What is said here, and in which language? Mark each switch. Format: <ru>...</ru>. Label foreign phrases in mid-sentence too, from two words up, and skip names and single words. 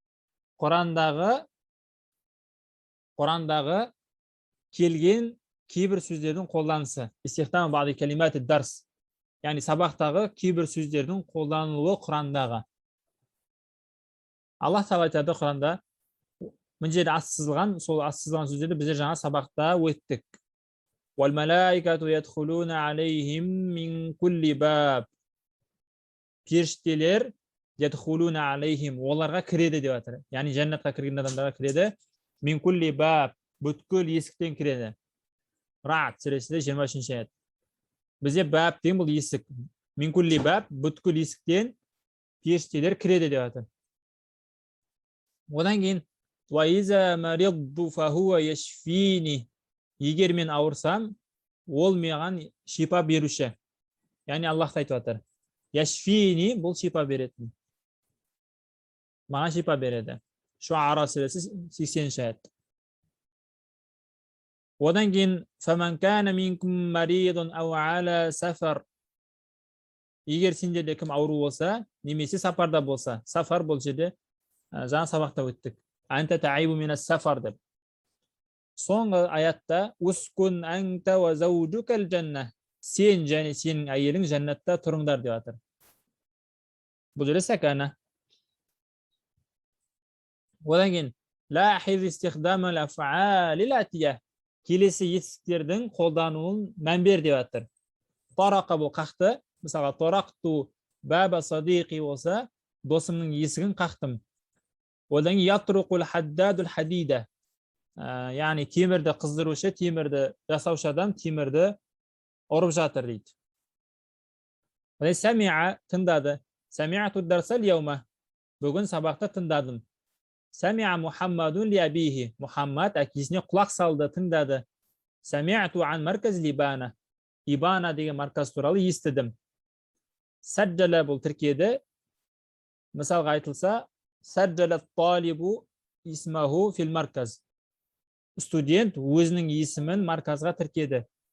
<kk>Құрандағы келген кейбір сөздердің қолданысы.</kk> <ar>استخدام بعض كلمات الدرس.</ar> <kk>Яғни сабақтағы кейбір сөздердің қолданылуы Құрандағы. Аллах Тағала айтады Құранда, мына жерде астсызылған, сол астсызылған сөздерді біздер жаңа сабақта өттік.</kk> <ar>والملائكة يدخلون عليهم من كل باب. Періштелер يدخلون عليهم,</ar> <kk>оларға кіреді деп жатыр. Яғни жәннатқа кірген адамдарға кіреді.</kk> <ar>من كل باب,</ar> <kk>бүткіл есіктен кіреді. Рa'д сүресінде 23-ші аят. Бізде баб деген бұл есік.</kk> <ar>من كل باب,</ar> <kk>бүткіл есіктен періштелер кіреді деп жатыр. Одан кейін</kk> <ar>وإذا مرضت فهو يشفين.</ar> <kk>Егер мен ауырсам, ол маған шипа беруші. Яғни Аллах айтып жатыр. Яшфини бұл шипа беретін. Маған шипа береді. Шуара сүресі 80 аят. Одан кейін</kk> <ar>فَمَنْ كَانَ مِنْكُمْ مَرِيضٌ أَوْ عَلَى سَفَرٍ.</ar> <kk>Егер сендерде кім ауру болса, немесе сапарда болса, сафар бұл жерде жаңа сабақта өттік.</kk> <ar>أنت تائب من السفر деп.</ar> <kk>Соңғы аятта</kk> <ar>«اسكن أنت وزوجك الجنة».</ar> <kk>Сен және сенің әйелің жәннатта тұрыңдар деп жатыр. Бұл жерде сәкана. Одан кейін</kk> <ar>«لاحظ استخدام الأفعال الآتية».</ar> <kk>Келесі етістіктердің қолдануын мән бер деп жатыр. Тарақа бұл қақты. Мысалға,</kk> <ar>«طرقت باب صديقي»</ar> <kk>болса, досымның есігін қақтым. Одан кейін</kk> <ar>«يطرق الحداد الحديد».</ar> <kk>Яғни темірді қыздырушы, темірді жасаушы адам темірді ұрып жатыр дейді.</kk> <ar>Сәмиа тыңдады. سمعت الدرس اليوم.</ar> <kk>Бүгін сабақта тыңдадым.</kk> <ar>سمع محمد لأبيه.</ar> <kk>Мухаммад әкесіне құлақ салды, тыңдады.</kk> <ar>سمعت عن مركز لبانة.</ar> <kk>Ибана деген марказ туралы естідім. Сәджәлә бұл тіркеді. Мысалға айтылса,</kk> <ar>سجل الطالب اسمه في المركز.</ar> <kk>Студент өзінің есімін марказға тіркеді.</kk>